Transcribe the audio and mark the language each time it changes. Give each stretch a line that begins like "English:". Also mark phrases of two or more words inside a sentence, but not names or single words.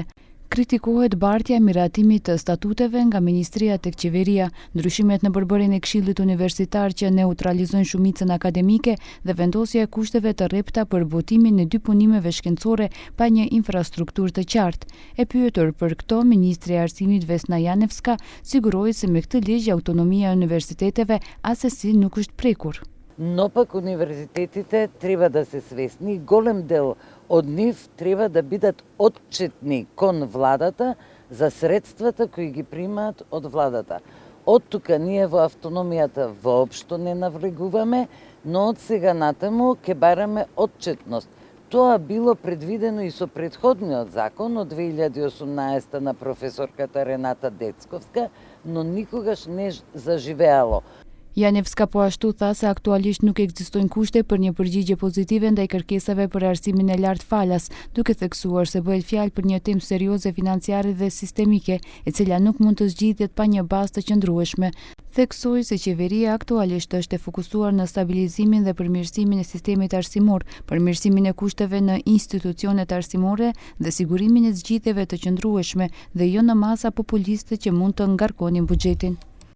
Albanian: Kritikohet bartja e miratimit të statuteve nga ministria tek qeveria, ndryshimet në përbërjen e Këshillit Universitar që neutralizojnë shumicën akademike dhe vendosja e kushteve të rrepta për votimin e dy punimeve shkencore pa një infrastrukturë të qartë. E pyetur për këto, ministri i Arsimit Vesna Janevska siguroi se me këtë ligj autonomia e universiteteve asesi nuk është prekur.
Macedonian: Но пък универзитетите трябва да се свесни, голем дел од нив треба да бидат отчетни кон владата за средствата кои ги примаат од владата. Од тука ние во автономијата воопшто не навлегуваме, но од сега натаму ќе бараме отчетност. Тоа било предвидено и со предходниот закон од 2018 на професорката Рената Децковска, но никогаш не заживеало.
Albanian: Janevska po ashtu tha se aktualisht nuk ekzistojnë kushte për një përgjigje pozitive ndaj kërkesave për arsimin e lartë falas, duke theksuar se bëhet fjalë për një temë serioze financiare dhe sistemike, e cila nuk mund të zgjidhet pa një bazë të qëndrueshme. Theksoi se qeveria aktualisht është e fokusuar në stabilizimin dhe përmirësimin e sistemit arsimor, përmirësimin e kushteve në institucionet arsimore dhe sigurimin e zgjidhjeve të qëndrueshme dhe jo në masa populiste që mund të ngarkonin buxhetin.